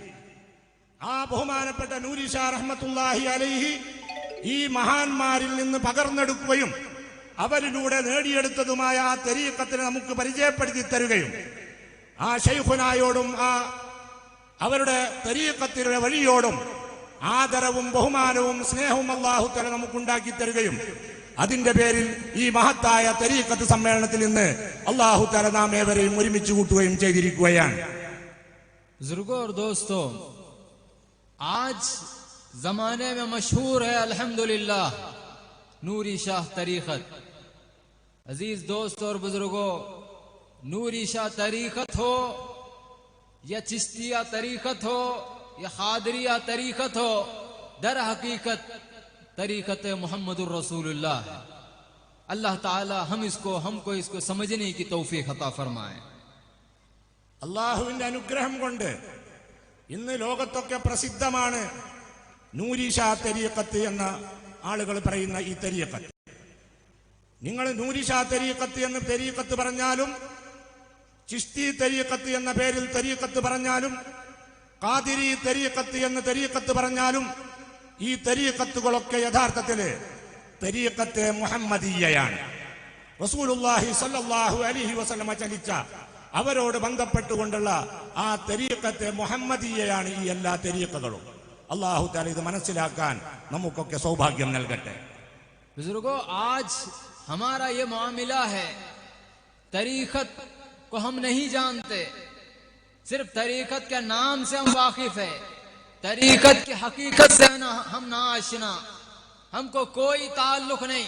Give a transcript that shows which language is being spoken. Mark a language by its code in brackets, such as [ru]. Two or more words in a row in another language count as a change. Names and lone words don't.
[ml] ആ ബഹുമാനപ്പെട്ട നൂരി ഷാ [ar] رحمة الله عليه [ml] ഈ മഹാന്മാരിൽ നിന്ന് പകർന്നെടുക്കുകയും അവരിലൂടെ നേടിയെടുത്തതുമായ ആ തരീഖത്തിനെ നമുക്ക് പരിചയപ്പെടുത്തി തരുകയും ആ ശൈഖുനായോടും ആ അവരുടെ തരീഖത്തിലെ വഴിയോടും ആദരവും ബഹുമാനവും സ്നേഹവും [ar] الله تعالى [ml] നമുക്കുണ്ടാക്കി തരുകയും അതിന്റെ പേരിൽ ഈ മഹത്തായ തരീഖത്ത് സമ്മേളനത്തിൽ നിന്ന് [ar] الله تعالى [ml] നാം ഏവരെയും ഒരുമിച്ച് കൂട്ടുകയും ചെയ്തിരിക്കുകയാണ്. [hi] बुजुर्गों और दोस्तों, आज जमाने में मशहूर है अल्हम्दुलिल्लाह नूरी शाह तरीक़त। अजीज दोस्त और बुजुर्गों, नूरी शाह तरीक़त हो या चिश्तिया तरीक़त हो या खादरिया तरीक़त हो, दर हकीकत तरीक़त [ar] محمد رسول الله [hi] है। [ar] الله تعالى [hi] हमको इसको समझने की तौफीक अता फरमाए। [ml] അള്ളാഹുവിന്റെ അനുഗ്രഹം കൊണ്ട് ഇന്ന് ലോകത്തൊക്കെ പ്രസിദ്ധമാണ് നൂരി ഷാ തരീഖത്ത് എന്ന ആളുകൾ പറയുന്ന ഈ തരീഖത്ത്. നിങ്ങൾ നൂരി ഷാ തരീഖത്ത് എന്ന് തരീഖത്ത് പറഞ്ഞാലും, ചിശ്തി തരീഖത്ത് എന്ന പേരിൽ തരീഖത്ത് പറഞ്ഞാലും, ഖാദിരി തരീഖത്ത് എന്ന് തരീഖത്ത് പറഞ്ഞാലും, ഈ തരീഖത്തുകളൊക്കെ യഥാർത്ഥത്തില് തരീഖത്ത് മുഹമ്മദിയ്യയാണ്. [ar] رسول الله صلى الله عليه وسلم [ml] ചലിച്ച അവരോട് ബന്ധപ്പെട്ടുകൊണ്ടുള്ള ആ തരീഖത്ത് മുഹമ്മദിയ്യയാണ് ഈ എല്ലാ തരീഖകളും. [ar] الله تعالى [ml] ഇത് മനസ്സിലാക്കാൻ നമുക്കൊക്കെ സൗഭാഗ്യം നൽകട്ടെ. [hi] बुजुर्गों, आज हमारा ये मामला है, तरीक़त को हम नहीं जानते, सिर्फ तरीक़त के नाम से हम वाकिफ है, तरीक़त की हकीकत से हम ना आशना, हमको कोई ताल्लुक नहीं।